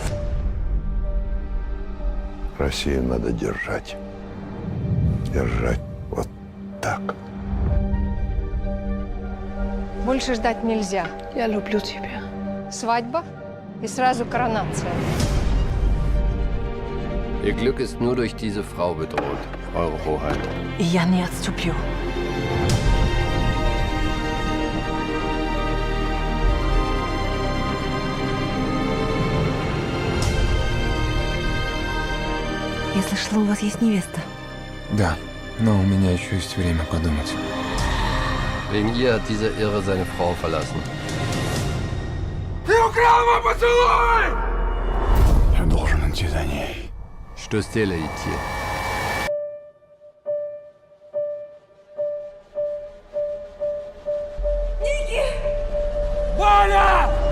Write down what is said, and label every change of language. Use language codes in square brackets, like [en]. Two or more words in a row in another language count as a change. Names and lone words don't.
[ru] Россию надо держать. Держать вот так. Больше ждать нельзя. Я люблю тебя. Свадьба и сразу коронация. [de] Ihr Glück ist nur durch diese Frau bedroht, Eure Hoheit. [ru] Я не отступлю. Я слышала, у вас есть невеста. Да, но у меня еще есть время подумать. [de] Wegen ihr hat dieser Irre seine Frau verlassen. [ru] Ты украл мой поцелуй! Я должен идти за ней. Что с теле идти? Ники! Ваня!